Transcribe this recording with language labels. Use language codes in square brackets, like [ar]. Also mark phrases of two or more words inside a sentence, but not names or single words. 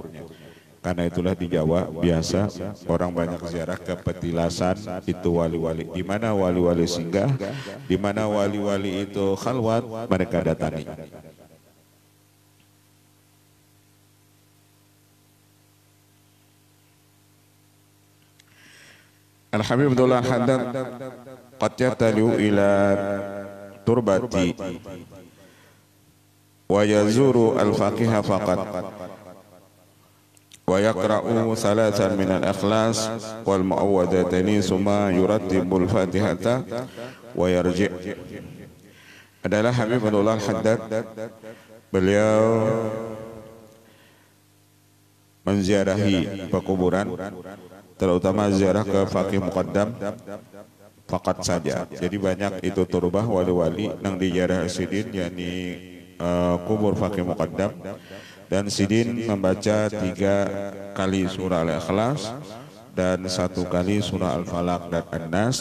[id] Karena itulah di Jawa biasa orang banyak ziarah ke petilasan itu wali-wali. Di mana wali-wali singgah, di mana wali-wali itu khalwat, mereka datangi. [ar] الحبيب عبد الله حداد قد يتطلع إلى تربة ويزور الفقيه فقط ويقرأ ثلاثا من الإخلاص والمعوذتين ثم يرتب الفاتحة ويرجع'. [id] Adalah Habib Abdullah Haddad, beliau menziarahi pekuburan, terutama ziarah ke faqih muqaddam fakat saja. [bjn] Jadi banyak itu turbah wali-wali nang diziarah sidin, yakni kubur faqih muqaddam, dan sidin membaca 3 kali surah Al-Ikhlas dan 1 kali surah Al-Falaq dan An-Nas.